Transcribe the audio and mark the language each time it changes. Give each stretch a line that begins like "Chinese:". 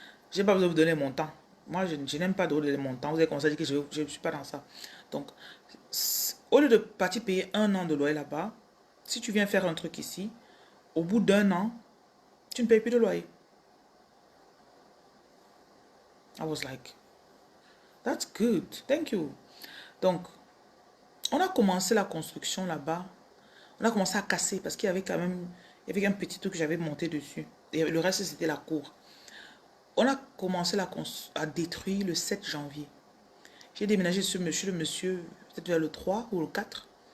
French: Je n'ai pas besoin de vous donner mon temps. Moi, je n'aime pas donner mon temps. Vous avez commencé à dire que je ne suis pas dans ça. Donc, au lieu de partir payer 1 an de loyer là-bas, si tu viens faire un truc ici, au bout d'1 an, tu ne payes plus de loyer.
English: I was like, that's good, thank you.
French: Donc, on a commencé la construction là-bas. On a commencé à casser parce qu'il y avait quand même, il y avait un petit truc que j'avais monté dessus. Et le reste, c'était la cour. On a commencé à détruire le 7 janvier. J'ai déménagé sur le monsieur, peut-être vers le 3 ou le 4.